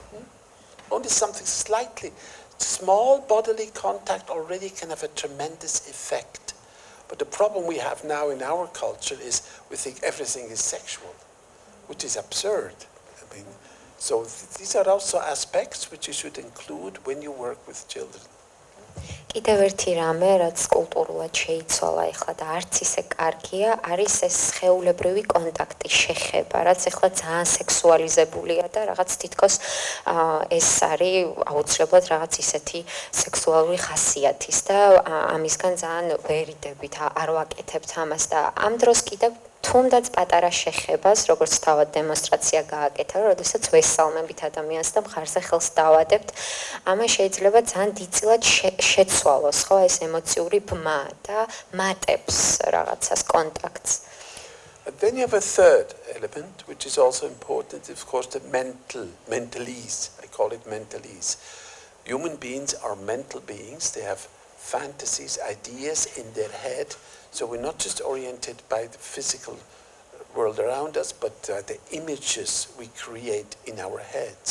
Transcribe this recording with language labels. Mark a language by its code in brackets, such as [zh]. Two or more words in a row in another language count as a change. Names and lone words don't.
[en] Only something slightly. Small bodily contact already can have a tremendous effect. But the problem we have now in our culture is we think everything is sexual, which is absurd. I mean, so these are also aspects which you should include when you work with children. [ka] კიდევ ერთი რამე, რაც კულტურულად შეიცვალა ეხლა და არც ისე კარგია, არის ეს სხეულებრივი კონტაქტი, შეხება, რაც ეხლა ძალიან სექსუალიზებულია და რაღაც თითქოს ეს არის აუცილებლად რაღაც ისეთი სექსუალური ხასიათის და ამისგან ძალიან ვერიდებით არ ვაკეთებთ ამას და ამ დროს კიდევ თუნდაც პატარა შეხებას, როგორც თავად დემონსტრაცია გააკეთა, როდესაც ვესალმებით ადამიანს და მხარზე ხელს დავადებთ, ამას შეიძლება ძალიან დიდწილად შეცვალოს, ხო, ეს ემოციური ბმა და მატებს რაღაცას კონტაქტს. [en] And then you have a third element, which is also important, of course, the mentalese. I call it mentalese. Human beings are mental beings. They have fantasies, ideas in their head. So we're not just oriented by the physical world around us, but the images we create in our heads.